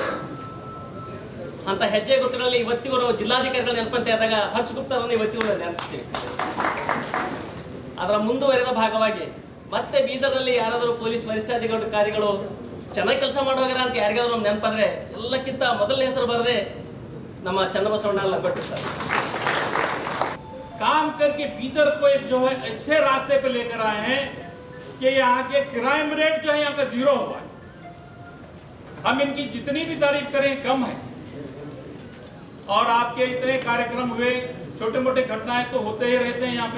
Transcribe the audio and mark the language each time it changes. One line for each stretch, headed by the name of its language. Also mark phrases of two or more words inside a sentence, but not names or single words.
Kannada: ಅಂತ ಹೆಜ್ಜೆ ಗುರುತುಗಳಲ್ಲಿ ಇವತ್ತಿಗೂ ನಾವು ಜಿಲ್ಲಾಧಿಕಾರಿಗಳು ನೆನಪಂತೆ ಆದಾಗ ಹರ್ಷ ಗುಪ್ತರನ್ನು ಇವತ್ತಿಗೂ ನೆನಪಿಸ್ತೀವಿ. ಅದರ ಮುಂದುವರೆದ ಭಾಗವಾಗಿ ಮತ್ತೆ ಬೀದರ್ನಲ್ಲಿ ಯಾರಾದರೂ ಪೊಲೀಸ್ ವರಿಷ್ಠಾಧಿಕಾರಿಗಳು ಚೆನ್ನಾಗಿ ಕೆಲಸ ಮಾಡುವಾಗ ಅಂತ ಯಾರಿಗಾದ್ರೂ ನಮ್ಮ ನೆನಪಾದ್ರೆ ಎಲ್ಲಕ್ಕಿಂತ ಮೊದಲನೇ ಹೆಸರು ಬರದೆ ನಮ್ಮ ಚನ್ನಬಸವಣ್ಣ ಲಬ್ಬಟ್ಟು ಸರ್.
Hindi: काम करके बीदर को एक जो है ऐसे रास्ते पे लेकर आए हैं कि यहाँ के क्राइम रेट जो है यहाँ का 0 हुआ है। हम इनकी जितनी भी तारीफ करें कम है। और आपके इतने कार्यक्रम हुए, छोटे मोटे घटनाएं तो होते ही रहते हैं यहाँ पे।